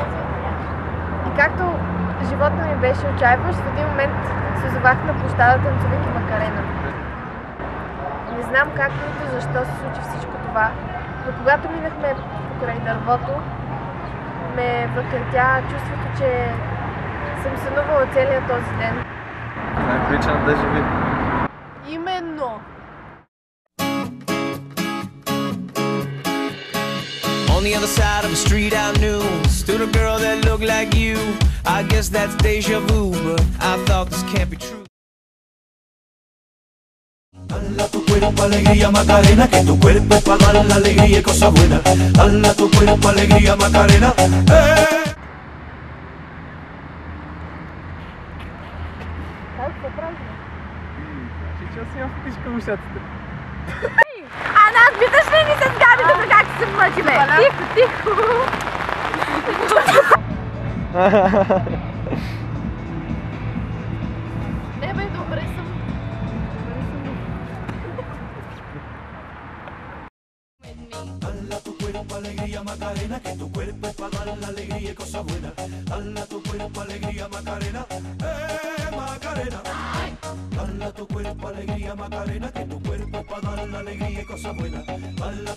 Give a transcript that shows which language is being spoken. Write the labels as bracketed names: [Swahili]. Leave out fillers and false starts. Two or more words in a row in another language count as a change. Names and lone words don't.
[Bulgarian] И както животът ми беше отчаиващ, в един момент се озовах на площада, танцувайки Макарена. Не знам как нито защо се случи всичко това, но когато минахме покрай дървото, ме въкъртя чувството, че съм сънувала целият този ден. Това е прилича на дежави. Именно! [English] On the other side of the street I knew stood a girl that looked like you. I guess that's deja vu, but I thought this can't be true. [Spanish] Dala tu cuerpo alegría Macarena, que tu cuerpo es para dar la alegría y cosas buenas. Dala tu cuerpo alegría Macarena, [Bulgarian] Че си имам птичка в ушаците. А нас питаш ли ни с Габи тук как се мъчиме? Тихо, тихо! Не бе, добре съм. [Spanish] dala tu cuerpo alegría Macarena, que tu cuerpo es para dar la alegría y cosas buenas. Dala tu cuerpo alegría Macarena, Macarena. Dala tu cuerpo alegría Macarena, que tu cuerpo es para dar la alegría y cosas buenas.